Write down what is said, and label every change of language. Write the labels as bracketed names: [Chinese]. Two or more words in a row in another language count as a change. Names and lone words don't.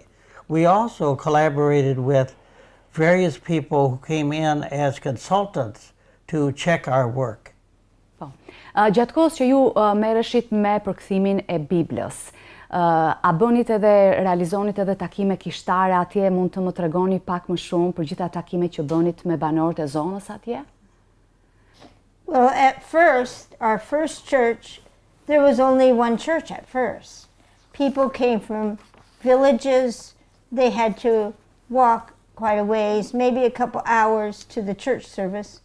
[English] We also collaborated with various people who came in as consultants to check our work. [Albanian] Po. Gjatë kohës që ju merreshit me përkthimin e Biblës, a bënit edhe, realizonit edhe takime kishtare atje, mund të më tregoni pak më shumë për gjitha takimet që bënit me banorët e zonës atje? [English] Well, at first, our first church, there was only one church at first. People came from villages. They had to walk quite a ways, maybe a couple hours to the church service.